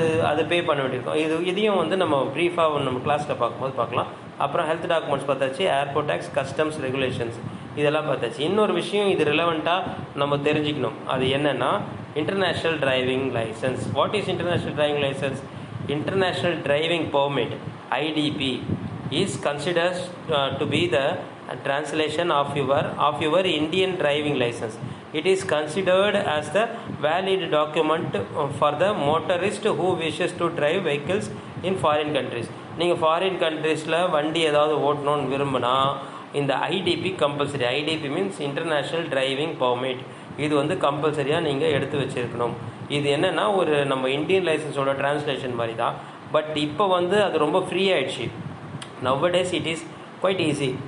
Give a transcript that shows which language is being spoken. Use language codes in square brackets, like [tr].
[ta] அது பே பண்ண வேண்டியிருக்கும். இதையும் வந்து நம்ம ப்ரீஃபாக நம்ம கிளாஸில் பார்க்கும்போது பார்க்கலாம். அப்புறம் ஹெல்த் டாக்குமெண்ட்ஸ் பார்த்தாச்சு, ஏர்போர்ட் டேக்ஸ், கஸ்டம்ஸ் ரெகுலேஷன்ஸ் இதெல்லாம் பார்த்தாச்சு. இன்னொரு விஷயம் இது ரிலவெண்ட்டாக நம்ம தெரிஞ்சுக்கணும். அது என்னென்னா international driving licence. [en] What is international driving license? International Driving Permit (IDP) is considered to be the translation of your Indian driving license. It is considered as the valid document for the motorist who wishes to drive vehicles in foreign countries. [ta] நீங்கள் foreign கண்ட்ரீஸில் வண்டி ஏதாவது ஓட்டணும்னு விரும்பினா இந்த ITP compulsory. ITP means international driving permit. இது வந்து கம்பல்சரியாக நீங்கள் எடுத்து வச்சுருக்கணும். இது என்னென்னா ஒரு நம்ம இந்தியன் லைசன்ஸோட டிரான்ஸ்லேஷன் மாதிரி தான். பட் இப்போ வந்து அது ரொம்ப ஃப்ரீ ஆகிடுச்சு. [en] Now days it is quite easy.